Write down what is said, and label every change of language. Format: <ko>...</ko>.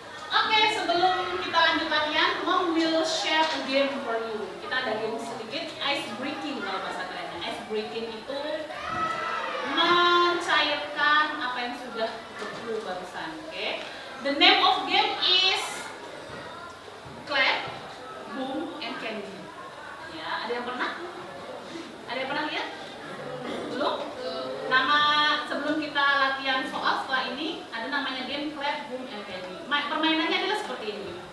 <id>Oke, sebelum kita lanjut latihan,</id> <en>Mom will share a game for you.</en> <id>Kita ada game sedikit, ice breaking kalau bahasa kerennya. Ice breaking itu mencairkan apa yang sudah beku barusan. Oke?</id> <en>The name of game is Clap, Boom, and Candy.</en> <id>Ya, ada yang pernah? Ada yang pernah lihat? Belum? Nama sebelum kita latihan soal setelah ini ada namanya game Clap, Boom, and Candy. Permainannya adalah seperti ini.</id>